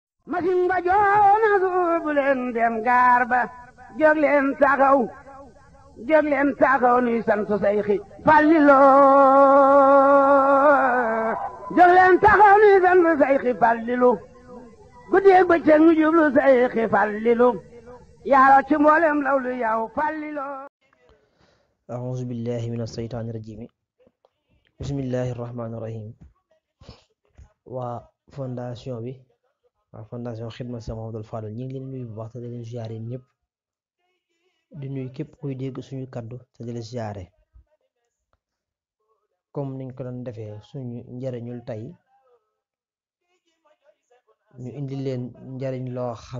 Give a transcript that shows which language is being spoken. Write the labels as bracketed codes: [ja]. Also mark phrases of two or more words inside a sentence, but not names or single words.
[wo] masin ba joona suubu leen dem gaar ba jóg leen taxaw nuy sant Seyxi Fallilo jóg leen taxaw nuy sant Seyxi Fallilu guddeeg bëccëg ñu jublu Seyxi Fallilu yaaro ci mboolem lawlu yow Fallilo. [ar] أعوذ بالله من الشيطان الرجيم بسم الله الرحمن الرحيم [wo] waa fondation bi fondation Xidma Cheikh Mouhamadoul Fadal ñu ngi leen nuyu bu baax te di leen ziare ñëpp di nuyu képp kuy dégg suñu kaddu te di leen ziare comme niñ ko doon defee suñu njariñul tey ñu indi leen njariñ loo xam